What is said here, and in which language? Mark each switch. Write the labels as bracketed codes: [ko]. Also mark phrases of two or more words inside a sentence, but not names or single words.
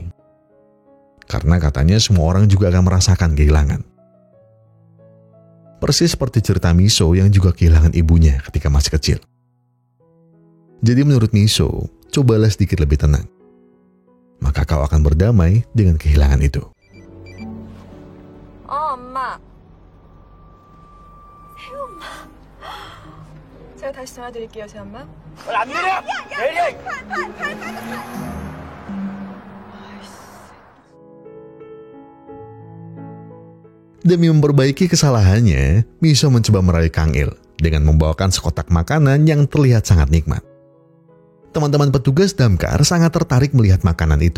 [id] Karena katanya semua orang juga akan merasakan kehilangan. Persis seperti cerita Miso yang juga kehilangan ibunya ketika masih kecil. Jadi menurut Miso, cobalah sedikit lebih tenang. Maka kau akan berdamai dengan kehilangan itu. [ko] 엄마. 새엄마. 제가 다시 전화드릴게요, 새엄마. 안 내려! 내려! [id] Demi memperbaiki kesalahannya, Miso mencoba merayu Kang Il dengan membawakan sekotak makanan yang terlihat sangat nikmat. Teman-teman petugas damkar sangat tertarik melihat makanan itu.